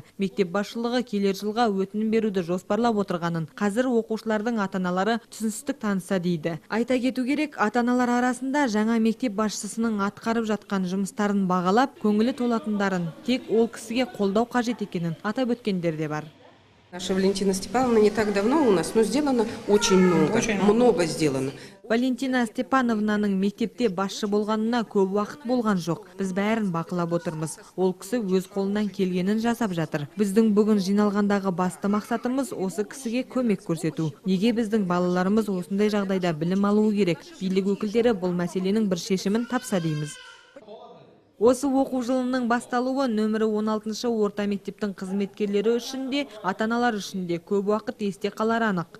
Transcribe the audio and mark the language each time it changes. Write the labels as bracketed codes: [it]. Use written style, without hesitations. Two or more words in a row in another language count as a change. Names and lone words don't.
[kk] Мектеп басшылығы келер жылға өтінім беруді жоспарлап отырғанын, қазір оқушылардың ата-аналары түсіністік таныса дейді. Айта кету керек, ата-аналар арасында жаңа мектеп басшысының атқарып жатқан жұмыстарын бағалап, көңілі толатындарын, тек ол кісіге қолдау қажет екенін атап өткендер де бар. [ru] Наша Валентина Степановна не так давно у нас, но сделано очень много. Много сделано. [kk] Валентина Степановнаның мектепте басшы болғанына көп уақыт болған жоқ. Біз бәрін бақылап отырмыз. Ол кісі өз қолынан келгенін жасап жатыр. Біздің бүгін жиналғандағы басты мақсатымыз осы кісіге көмек көрсету. Неге біздің балаларымыз осындай жағдайда білім алуы керек? Билік өкілдері бұл мәселенің бір шешімін тапса дейміз. Осы оқу жылының басталуы нөмірі 16-шы орта мектептің қызметкерлері үшін де, ата-аналар үшін де көп уақыт есте қалар анық.